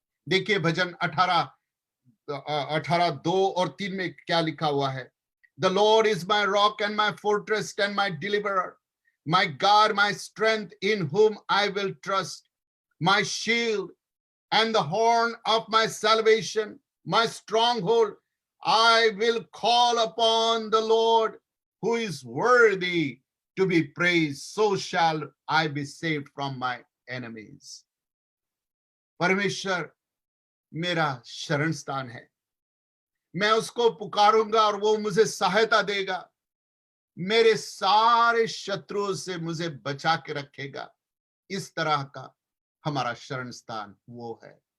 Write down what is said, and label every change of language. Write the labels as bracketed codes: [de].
[hi] देखिए भजन 18:2 और 3 में क्या लिखा हुआ है, [en] The Lord is my rock and my fortress and my deliverer, my God, my strength, in whom I will trust, my shield and the horn of my salvation, my stronghold. I will call upon the Lord, who is worthy to be praised. So shall I be saved from my enemies. [hi] परमेश्वर मेरा शरण स्थान है, मैं उसको पुकारूंगा और वो मुझे सहायता देगा, मेरे सारे शत्रुओं से मुझे बचा के रखेगा। इस तरह का हमारा शरण स्थान वो है।